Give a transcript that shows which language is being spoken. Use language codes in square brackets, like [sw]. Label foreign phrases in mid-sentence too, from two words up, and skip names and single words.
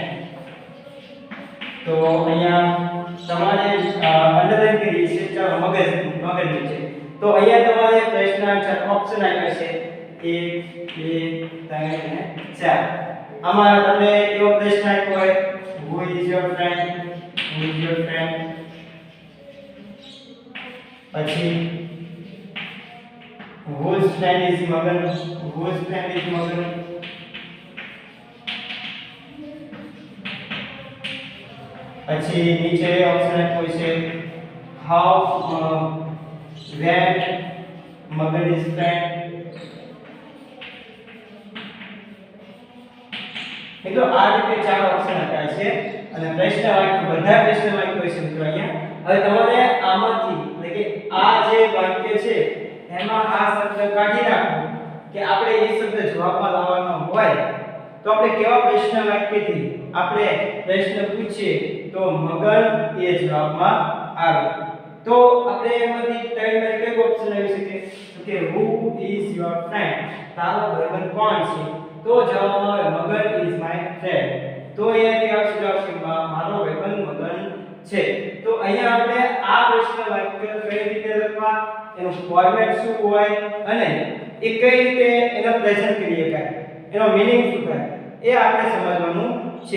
[gu] તો અહીંયા તમારે અંડરલાઈન કરી છે ચાલો મગજ નીચે. તો અહીંયા તમારે પ્રશ્ન આન્સર ઓપ્શન આપ્યા છે 1 2 3 અને 4. આમાં તમને એવો પ્રશ્ન આપ્યો હોય [en] who is your friend, who is your friend, [gu] પછી [en] whose friend is મગન, whose friend is મગન, [gu] પછી નીચે ઓપ્શન આપ્યો છે [en] how when મગન is friend. [gu] મિત્રો આ રીતે ચાર ઓપ્શન આપ્યા છે અને પ્રશ્ન વાક્ય બધા પ્રશ્ન વાક્યો છે મિત્રો અહીંયા. હવે તમારે આમાંથી એટલે કે આ જે વાક્ય છે એમાં આ શબ્દ કાઢી નાખો કે આપણે એ શબ્દ જવાબમાં લાવવાનો હોય તો આપણે કેવા પ્રશ્ન વાક્યથી આપણે પ્રશ્ન પૂછીએ તો મગન એ જવાબમાં આવે. તો આપણે એમાંથી ત્રણ વાર કયો ઓપ્શન આવી શકે તો કે [en] who is your friend, [gu] તારો ભાઈબંધ કોણ છે. તો જવાબમાં આવે [en] મગન is my friend. [gu] તો અહીંયાથી આવશે જવાબ કે મારો ભાઈબંધ મગન છે. તો અહીંયા આપણે આ પ્રશ્ન વાક્ય કઈ રીતે લખવા, એનું ફોર્મેટ શું હોય અને એ કઈ રીતે એનો પ્રેઝન્ટ કરી શકાય, એનો મીનિંગ શું થાય એ આપણે સમજવાનું છે.